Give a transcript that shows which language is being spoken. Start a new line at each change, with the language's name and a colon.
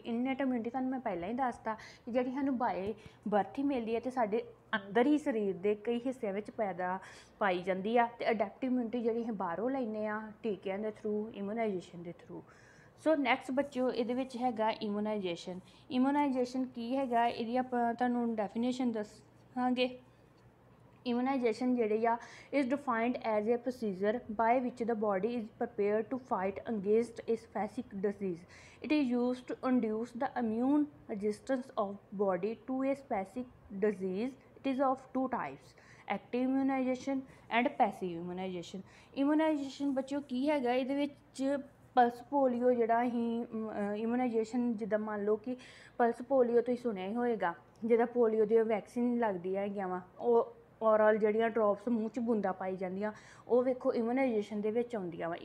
Punjabi: ਇਨੇਟ immunity ਤੁਹਾਨੂੰ ਮੈਂ ਪਹਿਲਾਂ ਹੀ ਦੱਸਤਾ ਕਿ ਜਿਹੜੀ ਸਾਨੂੰ ਬਾਏ ਬਰਥ ਹੀ ਮਿਲਦੀ ਹੈ ਅਤੇ ਸਾਡੇ ਅੰਦਰ ਹੀ ਸਰੀਰ ਦੇ ਕਈ ਹਿੱਸਿਆਂ ਵਿੱਚ ਪਾਈ ਜਾਂਦੀ ਆ। ਅਤੇ ਅਡੈਪਟਿਵ ਇਮਿਊਨਿਟੀ ਜਿਹੜੀ ਅਸੀਂ ਬਾਹਰੋਂ ਲੈਂਦੇ ਹਾਂ ਟੀਕਿਆਂ ਦੇ ਥਰੂ, ਇਮੂਨਾਈਜੇਸ਼ਨ ਦੇ ਥਰੂ। ਸੋ ਨੈਕਸਟ ਬੱਚਿਓ, ਇਹਦੇ ਵਿੱਚ ਹੈਗਾ ਇਮੂਨਾਈਜੇਸ਼ਨ। ਇਮੂਨਾਈਜੇਸ਼ਨ ਕੀ ਹੈਗਾ, ਇਹਦੀ ਆਪਾਂ ਤੁਹਾਨੂੰ ਡੈਫੀਨੇਸ਼ਨ ਦੱਸਾਂਗੇ। ਇਮੂਨਾਈਜੇਸ਼ਨ ਜਿਹੜੀ ਆ
English: is defined as a procedure by which the body is prepared to fight against a specific disease. It is used to induce the immune resistance of body to a specific disease. It is of 2 types, active immunization and passive immunization.
Punjabi: Immunization ਬੱਚਿਓ ਕੀ ਹੈਗਾ, ਇਹਦੇ ਵਿੱਚ pulse polio ਜਿਹੜਾ ਅਸੀਂ ਇਮੂਨਾਈਜੇਸ਼ਨ, ਜਿੱਦਾਂ ਮੰਨ ਲਓ ਕਿ ਪਲਸ ਪੋਲੀਓ ਤੁਸੀਂ ਸੁਣਿਆ ਹੀ ਹੋਏਗਾ, ਜਿਹਦਾ ਪੋਲੀਓ ਦੀ ਵੈਕਸੀਨ ਲੱਗਦੀ ਹੈਗੀਆਂ ਵਾ, ਔਰਲ ਜਿਹੜੀਆਂ ਡ੍ਰੌਪਸ ਮੂੰਹ 'ਚ ਬੂੰਦਾਂ ਪਾਈ ਜਾਂਦੀਆਂ, ਉਹ ਵੇਖੋ ਇਮੂਨਾਈਜੇਸ਼ਨ ਦੇ ਵਿੱਚ ਆਉਂਦੀਆਂ ਵਾ।